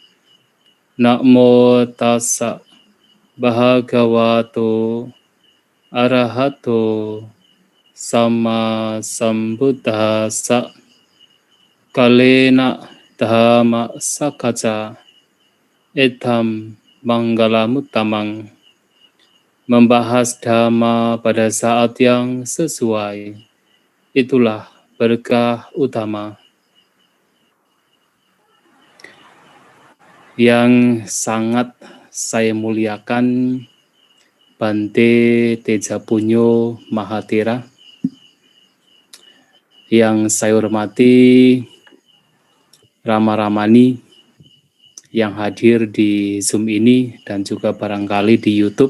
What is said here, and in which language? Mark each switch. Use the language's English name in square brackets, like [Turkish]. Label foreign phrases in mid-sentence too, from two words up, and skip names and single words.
[Pali] Namo tassa bhagavato arahato sama sambuddhassa. Kalena dhamma sakaca etam manggalamuttamang. [Indonesian] Membahas dhamma pada saat yang sesuai, itulah berkah utama. Yang sangat saya muliakan Bante Tejapunyo Mahathira, yang saya hormati Rama Ramani yang hadir di Zoom ini dan juga barangkali di YouTube.